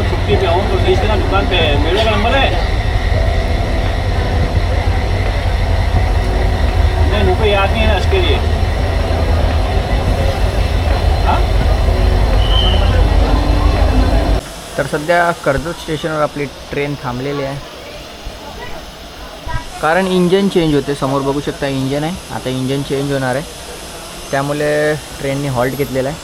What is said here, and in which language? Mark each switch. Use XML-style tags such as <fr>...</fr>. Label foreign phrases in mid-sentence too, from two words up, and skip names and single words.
<es>aquí te vamos a decir la tocante. ¿Me dio el nombre?</es> <hi>नहीं मुझे याद नहीं है इसके लिए</hi> <mr>तर सध्या कर्जत स्टेशनवर आपली ट्रेन थांबलेली आहे कारण</mr> <en>engine change</en> <mr>होते. समोर बघू शकता इंजन आहे. आता</mr> <en>engine change</en> <mr>होणार आहे त्यामुळे ट्रेनने हॉल्ट घेतलेला आहे.</mr>